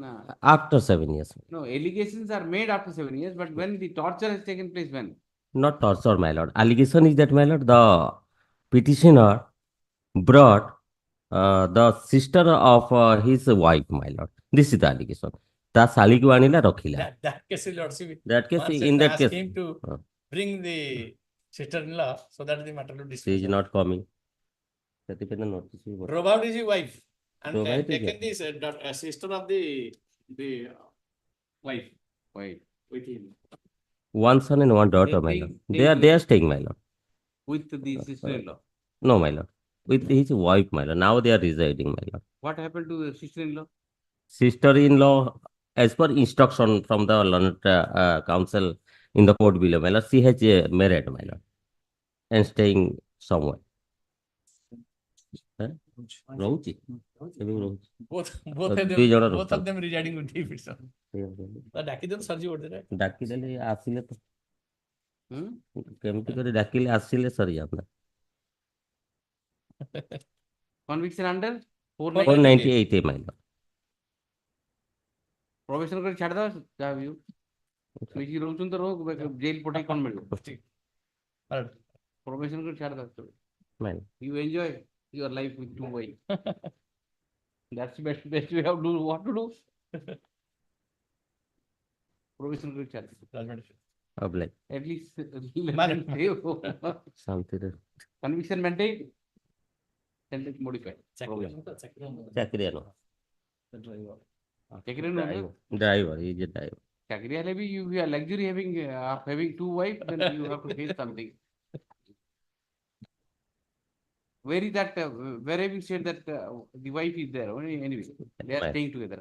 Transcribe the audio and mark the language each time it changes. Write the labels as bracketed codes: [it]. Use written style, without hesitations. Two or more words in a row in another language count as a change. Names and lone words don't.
[en] after 7 years. No, allegations are made after 7 years, but when the torture has taken place, when? Not torture, my lord. Allegation is that, my lord, the petitioner brought the sister of his wife, my lord. This is the allegation. [or] ତା ଶାଳୀକୁ ଆଣିଲା ରଖିଲା. [en] That case, Lordship. That case, once in that ask case, him to bring the sister-in-law so that the matter will she discuss. is not coming. [or] ସେଥିପାଇଁ ତ notice ବି ବଢିଆ. [en] Robbed his wife and Robbed taken his the sister of the wife with him. One son and one daughter, my lord. They are staying, my lord. With the sister-in-law. No, my lord. With his wife, my lord. Now they are residing, my lord. What happened to the sister-in-law? Sister-in-law, as per instruction from the learned council in the court below, my lord, she has married, my lord, and staying somewhere. [or] ରହୁଛି ଏବେ ବି ରହୁଛି [en] Both [or] ଦୁଇ ଜଣ [en] of them residing with him. [or] ଡାକିଦେଲେ ସରିଯିବ ଗୋଟେ। ଡାକିଦେଲେ ଆସିଲେ ତ କେମିତି କରି ଡାକିଲେ ଆସିଲେ ସରିଯାନ୍ତା। [en] Conviction under 498 my lord. [or] Probation କରି ଛାଡି ଦବା ଯାହା ବି ଶୋଇକି ରହୁଛନ୍ତି ତ ରହୁ ଜେଲ ପଠେଇ କଣ ମିଳିବ? Probation କରି ଛାଡି ଦବା। [en] You enjoy your life with two wives. That's the best way of do what to do. [or] Probation କରି ଛାଡି ଦବା। [en] At least conviction maintained, sentence modified. [or] ଚାକିରିଆ ନୁହଁ। [en] Driver, he is a driver. [or] ଚାକିରି ହେଲେ ବି [en] you are luxury having two wives, then you have to face something. Where is that? Where have you said that the wife is there? Anyway, they are staying together.